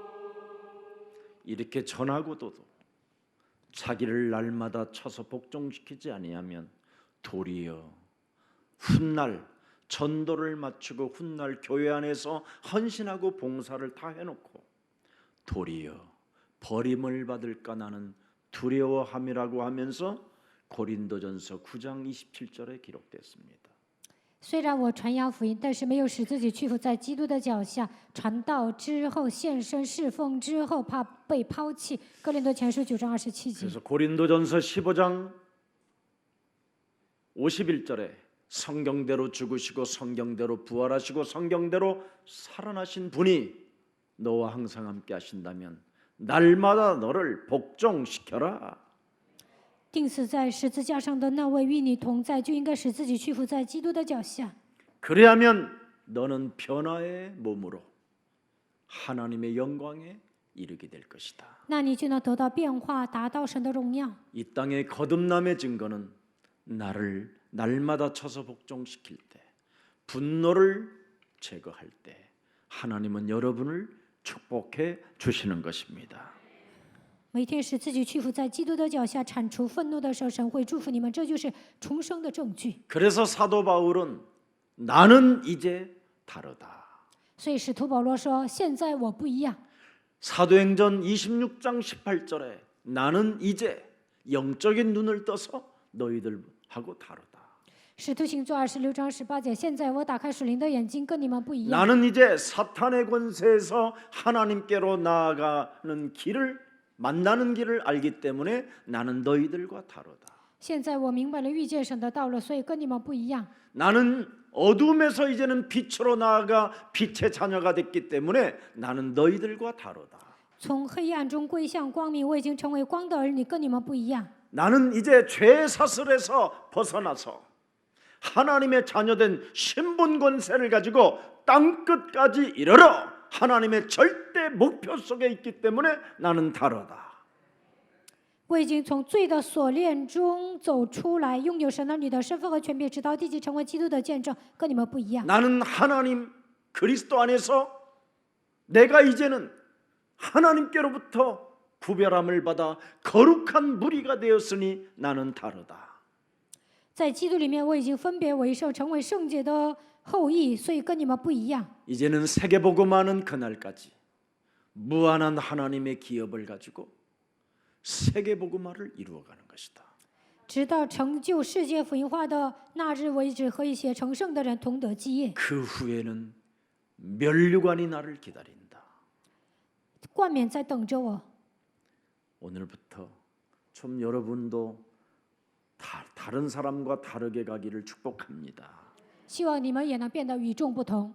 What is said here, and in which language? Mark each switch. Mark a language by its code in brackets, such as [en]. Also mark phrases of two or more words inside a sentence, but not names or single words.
[ko] 이렇게 전하고도 자기를 날마다 쳐서 복종시키지 아니하면 도리어 훗날 전도를 마치고 훗날 교회 안에서 헌신하고 봉사를 다 해놓고 도리어 버림을 받을까 나는 두려워함이라고 하면서 고린도전서 9장 27절에 기록됐습니다. [zh] 虽然我传扬福音，但是没有使自己屈服在基督的脚下。传道之后，献身侍奉之后，怕被抛弃。哥林多前书9章27节。 [ko] 그래서 고린도전서 15장 51절에 성경대로 죽으시고 성경대로 부활하시고 성경대로 살아나신 분이 너와 항상 함께 하신다면 날마다 너를 복종시켜라. [zh] 钉死在十字架上的那位与你同在，就应该使自己屈服在基督的脚下。 [ko] 그래야면 너는 변화의 몸으로 하나님의 영광에 이르게 될 것이다. [zh] 那你就能得到变化，达到神的荣耀。 [ko] 이 땅의 거듭남의 증거는 나를 날마다 쳐서 복종시킬 때, 분노를 제거할 때 하나님은 여러분을 축복해 주시는 것입니다. [zh] 每天使自己屈服在基督的脚下，铲除愤怒的时候，神会祝福你们，这就是重生的证据。 [ko] 그래서 사도 바울은 나는 이제 다르다. [zh] 所以使徒保罗说：“现在我不一样。” [ko] 사도행전 26장 18절에 나는 이제 영적인 눈을 떠서 너희들하고 다르다. [zh] 使徒行传26章18节，现在我打开属灵的眼睛，跟你们不一样。 [ko] 나는 이제 사탄의 권세에서 하나님께로 나아가는 길을 만나는 길을 알기 때문에 나는 너희들과 다르다. [zh] 现在我明白了遇见神的道路，所以跟你们不一样。 [ko] 나는 어둠에서 이제는 빛으로 나아가 빛의 자녀가 됐기 때문에 나는 너희들과 다르다. [zh] 从黑暗中归向光明，我已经成为光的儿女，跟你们不一样。 [ko] 나는 이제 죄의 사슬에서 벗어나서 하나님의 자녀된 신분 권세를 가지고 땅 끝까지 이르러 하나님의 절대 목표 속에 있기 때문에 나는 다르다. [zh] 我已经从罪的锁链中走出来，拥有神儿女的身份和权柄，直到地极成为基督的见证，跟你们不一样。 [ko] 나는 하나님 그리스도 안에서 내가 이제는 하나님께로부터 구별함을 받아 거룩한 무리가 되었으니 나는 다르다. [zh] 在基督里面，我已经分别为圣，成为圣洁的后裔，所以跟你们不一样。 [ko] 이제는 세계복음화는 그날까지 무한한 하나님의 기업을 가지고 세계복음화를 이루어가는 것이다. [zh] 直到成就世界福音化的那日为止，和一些成圣的人同得基业。 [ko] 그 후에는 면류관이 나를 기다린다. [zh] 冠冕在等着我。 [ko] 오늘부터 좀 여러분도 다른 사람과 다르게 가기를 축복합니다. [zh] 希望你们也能变得与众不同。